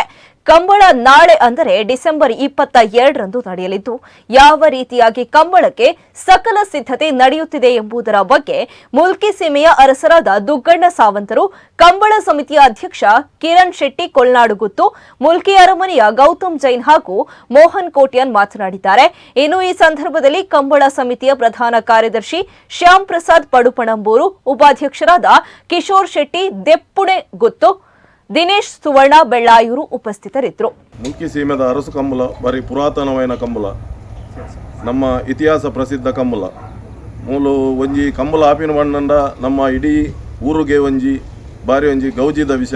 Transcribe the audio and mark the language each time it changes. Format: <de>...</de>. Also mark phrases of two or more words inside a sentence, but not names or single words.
<kn>ಕಂಬಳ ನಾಳೆ ಅಂದರೆ ಡಿಸೆಂಬರ್ 22ರಂದು ನಡೆಯಲಿದ್ದು, ಯಾವ ರೀತಿಯಾಗಿ ಕಂಬಳಕ್ಕೆ ಸಕಲ ಸಿದ್ಧತೆ ನಡೆಯುತ್ತಿದೆ ಎಂಬುದರ ಬಗ್ಗೆ ಮುಲ್ಕಿ ಸೀಮೆಯ ಅರಸರಾದ ದುಗ್ಗಣ್ಣ ಸಾವಂತರು, ಕಂಬಳ ಸಮಿತಿಯ ಅಧ್ಯಕ್ಷ ಕಿರಣ್ ಶೆಟ್ಟಿ ಕೊಲ್ನಾಡುಗುತ್ತು, ಮುಲ್ಕಿ ಅರಮನೆಯ ಗೌತಮ್ ಜೈನ್ ಹಾಗೂ ಮೋಹನ್ ಕೋಟ್ಯಾನ್ ಮಾತನಾಡಿದ್ದಾರೆ. ಇನ್ನು ಈ ಸಂದರ್ಭದಲ್ಲಿ ಕಂಬಳ ಸಮಿತಿಯ ಪ್ರಧಾನ ಕಾರ್ಯದರ್ಶಿ ಶ್ಯಾಮ್ ಪ್ರಸಾದ್ ಪಡುಪಣಂಬೂರು, ಉಪಾಧ್ಯಕ್ಷರಾದ ಕಿಶೋರ್ ಶೆಟ್ಟಿ ದೆಪ್ಪುಣೆ ಗುತ್ತು, ದಿನೇಶ್ ಸುವರ್ಣ ಬೆಳ್ಳಾಯೂರು ಉಪಸ್ಥಿತರಿದ್ದರು.</kn> <tcy>ಮುಲ್ಕಿ ಸೀಮೆದ ಅರಸು ಕಂಬಳ ಬಾರಿ ಪುರಾತನವಾದ ಕಂಬಳ, ನಮ್ಮ ಇತಿಹಾಸ ಪ್ರಸಿದ್ಧ ಕಂಬಳ. ಮೂಲು ಒಂಜಿ ಕಂಬಳ ಆಪಿನ ಬಣ್ಣಂಡ ನಮ್ಮ ಇಡೀ ಊರಿಗೆ ಒಂಜಿ ಬಾರಿ ಒಂಜಿ ಗೌಜಿದ ವಿಷಯ.</tcy>